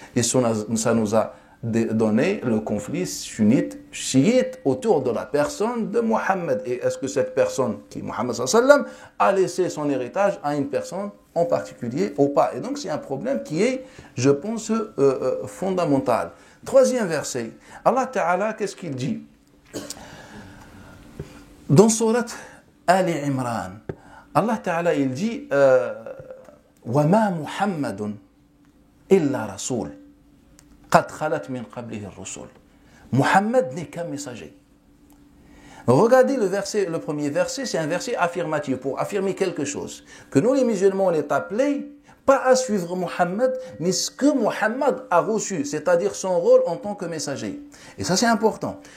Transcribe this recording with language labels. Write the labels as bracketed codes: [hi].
[fr] Et ça nous a donné le conflit sunnite-chiite autour de la personne de Muhammad. Et est-ce que cette personne, qui est Muhammad sallallahu alayhi wa sallam, a laissé son héritage à une personne en particulier ou pas? Et donc c'est un problème qui est, je pense, fondamental. Troisième verset, Allah Ta'ala, qu'est-ce qu'il dit? Dans Surat Ali Imran, Allah Ta'ala, il dit [ar] وَمَا مُحَمَّدٌ إِلَّا رَسُولٌ قَدْ خَلَتْ مِنْ قَبْلِهِ الرُّسُلُ. [fr] Muhammad n'est qu'un messager. Regardez le premier verset, c'est un verset affirmatif pour affirmer quelque chose. Que nous les musulmans, on est appelés pas à suivre Muhammad, mais ce que Muhammad a reçu, c'est-à-dire son rôle en tant que messager. Et ça c'est important.